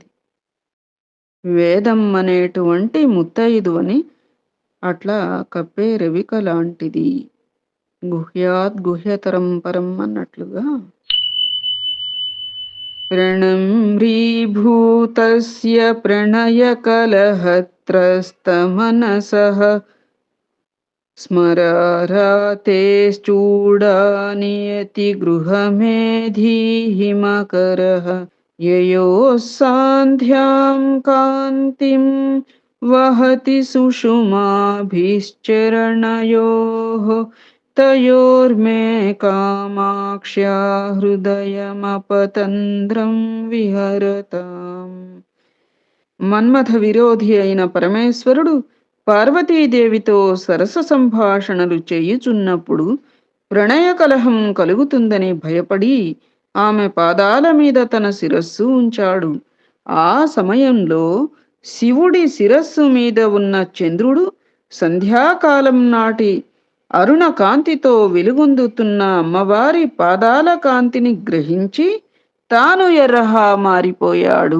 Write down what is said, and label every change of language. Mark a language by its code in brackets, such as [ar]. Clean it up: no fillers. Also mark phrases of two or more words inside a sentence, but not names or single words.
[te] వేదం అనేటువంటి ముత్తైదువని అట్లా కప్పే రవిక లాంటిది. [sa] गुह्यात् गुह्यतरं परं అన్నట్లుగా प्रणम्रीभूतस्य प्रणयकलहत्रस्तमनसः स्मरारातेश्चूडानियतिगृहमेधिहिमकरः ययोः सान्ध्यां कान्तिं वहति सुषुमाभिश्चरणयोः तयोर्मे कामाक्ष्या हृदयमपतन्द्रं विहरताम्. [te] మన్మథ విరోధి అయిన పరమేశ్వరుడు పార్వతీదేవితో సరస సంభాషణలు చేయుచున్నప్పుడు ప్రణయ కలహం కలుగుతుందని భయపడి ఆమె పాదాల మీద తన శిరస్సు ఉంచాడు. ఆ సమయంలో శివుడి శిరస్సు మీద ఉన్న చంద్రుడు సంధ్యాకాలం నాటి అరుణ కాంతితో వెలుగొందుతున్న అమ్మవారి పాదాల కాంతిని గ్రహించి తాను ఎర్రహా మారిపోయాడు.